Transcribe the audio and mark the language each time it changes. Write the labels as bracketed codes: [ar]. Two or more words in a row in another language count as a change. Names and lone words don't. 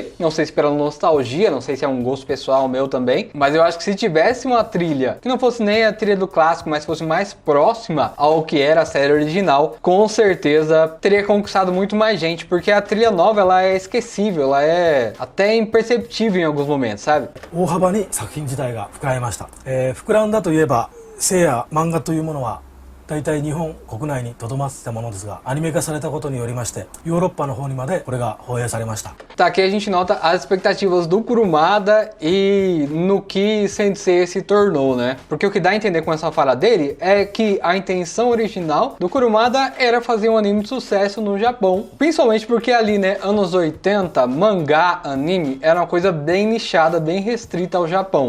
[pt] Não sei se pela nostalgia, não sei se é um gosto pessoal meu também, mas eu acho que se tivesse uma trilha que não fosse nem a trilha do clássico, mas fosse mais próxima ao que era a série original, com certeza teria conquistado muito mais gente, porque a trilha nova ela é esquecível, ela é até imperceptível em alguns momentos, sabe? [ja] 大幅に作品自体が膨らみました。膨らんだといえば、聖夜漫画というものは大体日本国内にとどまってたものですが、アニメ化されたことによりましてヨーロッパの方にまでこれが放映されました。 [pt] Tá, aqui a gente nota as expectativas do Kurumada e no que Sensei se tornou, né? Porque o que dá a entender com essa fala dele é que a intenção original do Kurumada era fazer um anime de sucesso no Japão. Principalmente porque ali, né, anos 80, mangá, anime, era uma coisa bem nichada, bem restrita ao Japão.